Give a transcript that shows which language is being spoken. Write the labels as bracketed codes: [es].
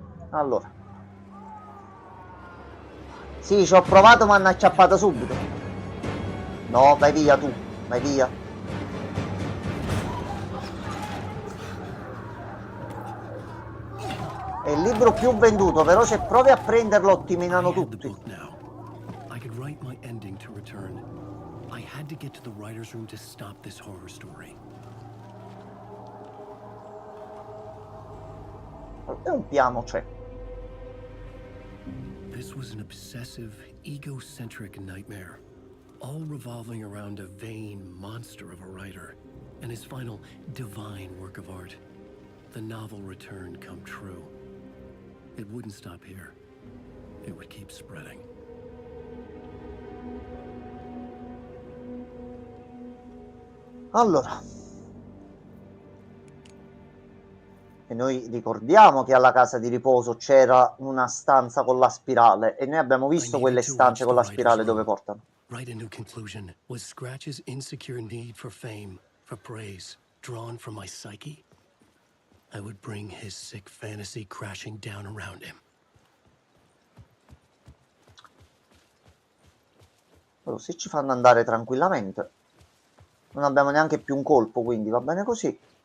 [it] Allora, sì, ci ho provato, ma hanno acciappato subito. No, vai via tu, vai via. È il libro più venduto, però se provi a prenderlo ti minano tutti. [en] could write my ending to Return, I had to get to the writer's room to stop this horror story. [it] E un piano c'è. [en] This was an obsessive, egocentric nightmare, all revolving around a vain monster of a writer and his final divine work of art, the novel Return come true. It wouldn't stop here. It would keep spreading. [it] Allora, e noi ricordiamo che alla casa di riposo c'era una stanza con la spirale e noi abbiamo visto quelle stanze con la spirale dove portano. [en] Right into conclusion was Scratch's insecure need for fame, for praise, drawn from my psyche. I would bring his sick fantasy crashing down around him. [it] Allora, se ci fanno andare tranquillamente, non abbiamo neanche più un colpo, quindi va bene così.